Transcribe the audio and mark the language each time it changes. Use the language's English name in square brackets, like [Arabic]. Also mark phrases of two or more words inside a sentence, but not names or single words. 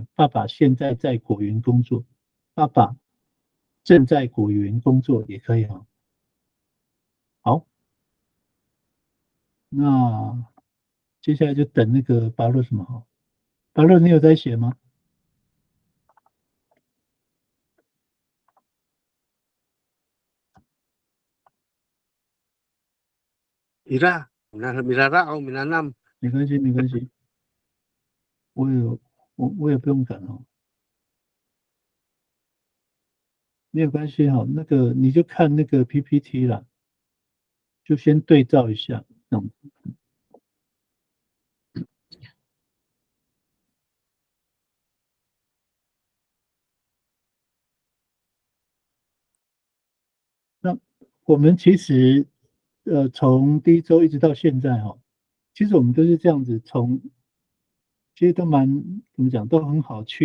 [Chinese] 爸爸现在在果园工作，爸爸正在果园工作也可以哈。好，那接下来就等那个巴洛什么哈？巴洛你有在写吗？ Ira, minara au minanam. 没关系，没关系，我也不用赶哦。没有关系哈。那个你就看那个 PPT 啦，就先对照一下。那我们其实从第一周一直到现在哈，其实我们都是这样子，其实都怎么讲，都很好